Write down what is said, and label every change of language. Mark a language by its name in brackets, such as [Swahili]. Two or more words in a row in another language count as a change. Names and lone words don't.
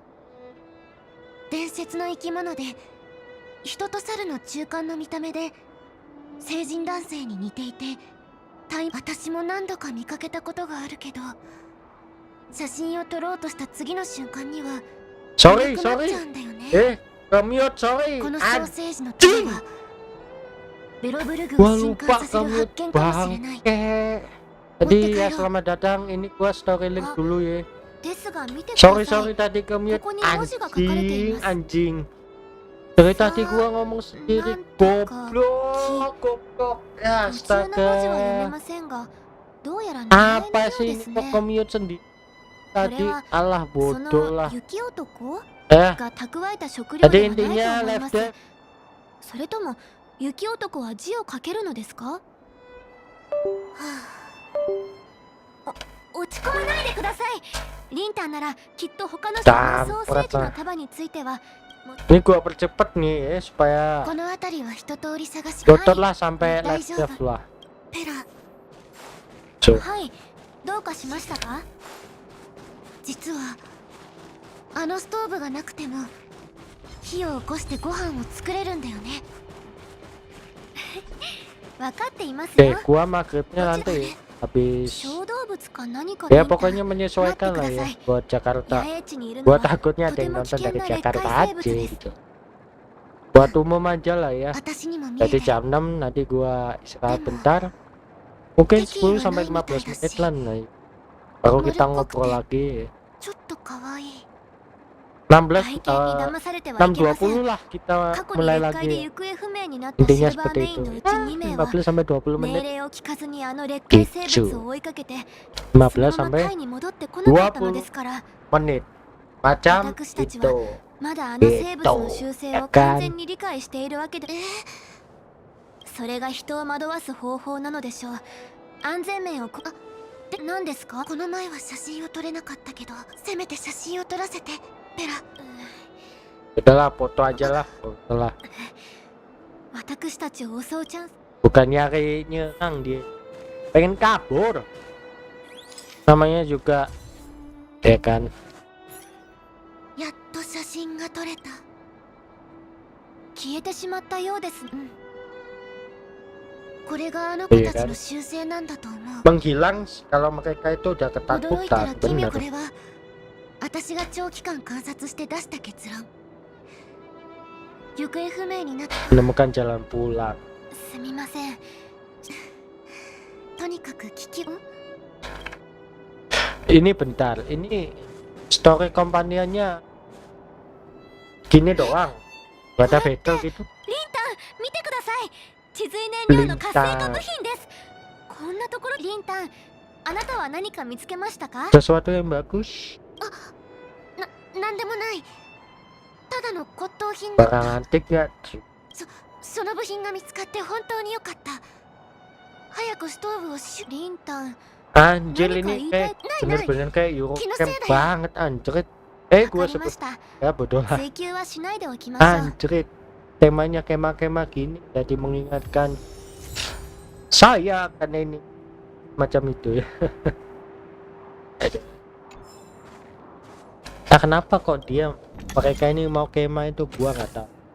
[Japanese] 伝説の生き物で人と猿の中間の見た目で成人男性に似ていて私も何度か見かけたことがあるけど、写真を撮ろうとした次の瞬間には [Indonesian] Sorry [Japanese] いなくなっちゃうんだよね。 [English] Commute sorry [Japanese] このソーセージの種はベロブルグを [Indonesian] Gua [Japanese] 震 [Indonesian] lupa [Japanese] 撼させる発 [Indonesian] commute [Japanese] 見かもしれない。 [Indonesian] bangke. Jadi ya selamat datang, ini gua [English] story link [Indonesian] dulu ya. [Japanese] ですが見てください。 [Indonesian] Sorry tadi commute [Japanese] ここに文字が書かれています。 [Indonesian] anjing. Dari tadi gua ngomong sendiri goblok. Ya [Japanese] 普通の文字は読め [Indonesian] astaga. [Japanese] ませんが、どうやら名前の [Indonesian] Apa [Japanese] よう [Indonesian] sih [Japanese] で [Indonesian] ini [Japanese] す [Indonesian] kok [Japanese] ね。 [Indonesian] commute sendiri [Japanese] こ [Indonesian] tadi? [Japanese] れは [Indonesian] Alah [Japanese] そ [Indonesian] bodoh [Japanese] の [Indonesian] lah. [Japanese] 雪男 [Indonesian] Eh, [Japanese] が蓄えた食料 [Indonesian] jadi [Japanese] ではないと [Indonesian] intinya [Japanese] 思い [Indonesian] left [Japanese] ます。 [Indonesian] deck. [Japanese] それとも雪男は字を書けるのですか？はあ、落ち込まないでください。リンタンならきっと他の人のソーセージの束については [Indonesian] Ini gua percepat nih ya supaya [Japanese] この辺りは一通り探し [Indonesian] download lah sampai [Japanese] 大 [Indonesian] left [Japanese] 丈 [Indonesian] deck [Japanese] 夫。 [Indonesian] lah. [Japanese] ペラ [Indonesian] So, [Japanese] はい、どうかしましたか？実はあのストーブがなくても火を起こしてご飯を作れるんだよね。分かっていますよ。 [Indonesian] oke, gua maghribnya nanti habis. [Japanese] 小動物か何か [Indonesian] Ya [Japanese] で見た [Indonesian] pokoknya menyesuaikan lah ya buat [Japanese] 野 [Indonesian] Jakarta. [Japanese] 営地にいるの [Indonesian] Gua [Japanese] は [Indonesian] takutnya [Japanese] と [Indonesian] ada [Japanese] て [Indonesian] yang [Japanese] も危 [Indonesian] nonton [Japanese] 険 [Indonesian] dari [Japanese] な劣 [Indonesian] Jakarta [Japanese] 化生物 [Indonesian] aja [Japanese] です。 [Indonesian] gitu. Buat umum aja lah ya. [Japanese] 私にも見え [Indonesian] Jadi [Japanese] て [Indonesian] jam 6 nanti gua istirahat bentar. Mungkin 10 sampai 15 menit lah nih. Baru kita ngobrol lagi. [Japanese] ちょっと可愛い。 [Indonesian] 16 [Japanese] 体験に騙されてはいけません。 [Indonesian] 6.20 lah kita [Japanese] 過去に [Indonesian] mulai [Japanese] 劣化で [Indonesian] lagi. [Japanese] 行方不明になったシ [Indonesian] Intinya [Japanese] ルバー [Indonesian] seperti [Japanese] メイン [Indonesian] itu. [Japanese] のうち2名は [Indonesian] 15 sampai 20 [Japanese] 命 [Indonesian] menit. [Japanese] 令を聞かずにあの劣化生物を追いかけてその [Indonesian] 15 [Japanese] ままタイ [Indonesian] sampai [Japanese] に戻ってこなかったのですから、 [Indonesian] menit. Macam [Japanese] 私たちは [Indonesian] itu. [Japanese] まだあの生物の習性を完全に理解しているわけで、それが人を惑わす方法なのでしょう。安全面をで何ですか？この前は写真を撮れなかったけど、せめて写真を撮らせてペラ。 [Indonesian] Udahlah foto aja lah. Foto lah. 私たちを襲うチャンス。 Bukan nyari nyerang dia. Pengen kabur. Namanya juga ya kan. [Japanese] やっと写真が撮れた。消えてしまったようです。これがあの子たちの習性なんだと思う。 [Indonesian] Menghilang kalau mereka itu udah [Japanese] 驚いたら [Indonesian] ketakutan. [Japanese] 君 [Indonesian] Bener. [Japanese] これは私が長期間観察して出した結論。行方不明になった。 [Indonesian] Menemukan jalan pulang. [Japanese] すみません。とにかく聞き。 [Indonesian] Ini bentar. Ini story kompaniannya gini doang. Gak ada battle gitu. [Japanese] リンタン、見てください。地髄燃料の活性化部品です。こんなところ。リンタン、あなたは何か見つけましたか？ [Indonesian] Sesuatu yang bagus. [Japanese] なんでもない。ただの骨董品 [Indonesian] Barang antik ya. [Japanese] その部品が見つかって本当に良かった。早くストーブをリンタン。 [Indonesian] Anjir ini kayak bener-bener kayak Eurocamp banget anjrit. Gua [Japanese] わかりま [Indonesian] sebut [Japanese] した。 [Indonesian] ya bodoh lah. [Japanese] 追求はしないでおきましょう。 [Indonesian] Anjrit. Temanya kemah-kemah gini jadi mengingatkan saya kan ini macam itu ya. Nah, kenapa kok dia mereka ini mau kemah itu gua nggak tahu.